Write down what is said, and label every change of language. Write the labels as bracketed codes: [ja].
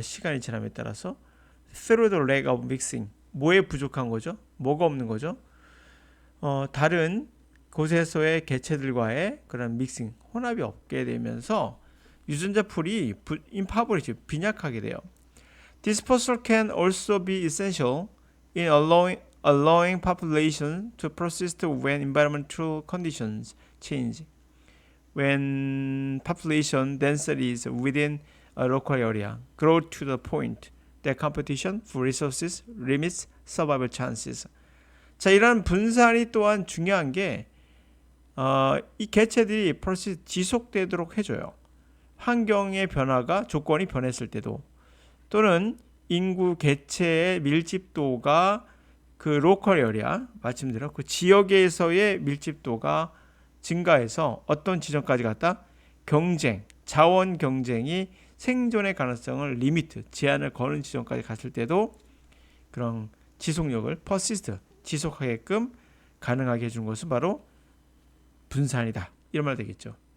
[ko] 시간이 지남에 따라서 [en] through the lack of mixing, [ko] 뭐에 부족한 거죠? 뭐가 없는 거죠? 다른 곳에서의 개체들과의 그런 믹싱, 혼합이 없게 되면서 유전자 풀이 impoverished, 빈약하게 돼요. [en] Dispersal can also be essential in allowing population to persist when environmental conditions change. When population density is within a local area, grow to the point that competition for resources limits survival chances. [ko] 자, 이런 분산이 또한 중요한 게 이 개체들이 프로세스 지속되도록 해줘요. 환경의 변화가 조건이 변했을 때도 또는 인구 개체의 밀집도가 그 로컬 에리아 말씀드린 그 지역에서의 밀집도가 증가해서 어떤 지점까지 갔다 경쟁, 자원 경쟁이 생존의 가능성을 리미트, 제한을 거는 지점까지 갔을 때도 그런 지속력을 persist, 지속하게끔 가능하게 해준 것은 바로 분산이다. 이런 말 되겠죠.